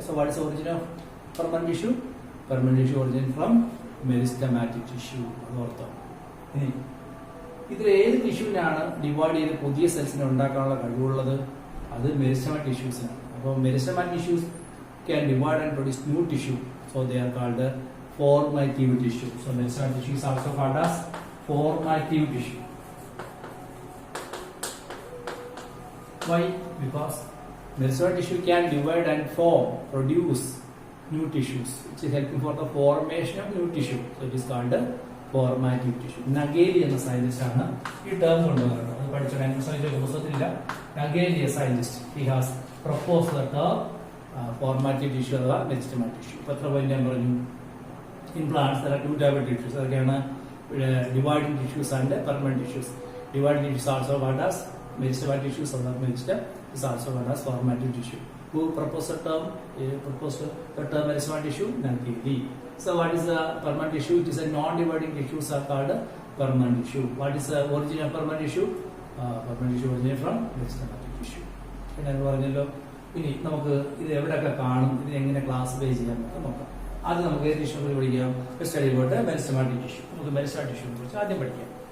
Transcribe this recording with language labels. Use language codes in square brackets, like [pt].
[en] So what is origin of permanent tissue? Permanent tissue origin from meristematic tissue. [ml] അത് ortho. ഇനി ഇതിൽ ഏത് ടിഷ്യൂവിനാണ് divide ചെയ്ത് പുതിയ സെൽസിനെ ഉണ്ടാക്കാനുള്ള കഴിവുള്ളത്? അത് മെരിസ്റ്റമാറ്റിക് ടിഷ്യൂസിനാണ്. [en] അപ്പോൾ meristematic tissues can divide and produce new tissue. So they are called formative tissue. So meristem tissue is also called as formative tissue. Why? Because meristem tissue can divide and produce new tissues, which is helping for the formation of new tissue. So it is called a formative tissue. [ml] Nageli എന്ന scientist ആണ് ഈ term കൊണ്ടുവന്നത്. അത് പഠിച്ച ആൻസറിന്റെ പുസ്തകത്തിലില്ല. [en] Nageli a scientist, he has proposed the term formative tissue അഥവാ meristematic tissue. [ml] ഇപ്പൊ എത്ര point ഞാൻ പറഞ്ഞു? [en] In plants there are 2 types of tissues. അതൊക്കെയാണ് dividing tissues and permanent tissues. Dividing tissues also called as Meristematic tissues of the meristem is also known as formative tissue. Who proposed the term? The term meristematic tissue? Nankivili. So what is the permanent tissue? It is a non-dividing tissues are called permanent tissue. What is the origin of permanent tissue? Permanent tissue originates from meristematic tissue. [ml] പിന്നെ പറഞ്ഞല്ലോ ഇനി നമുക്ക് ഇത് എവിടെയൊക്കെ കാണും, ഇത് എങ്ങനെ classify ചെയ്യാം നോക്കാം. ആദ്യം നമുക്ക് ഏത് ടിഷ്യൂ കൂടി പഠിക്കാം? സ്റ്റഡി പോയിട്ട് മെരിസ്റ്റമാറ്റിക് ടിഷ്യൂ. നമുക്ക് മെരിസ്റ്റമാറ്റിക് ടിഷ്യൂനെ കുറിച്ച് ആദ്യം പഠിക്കാം.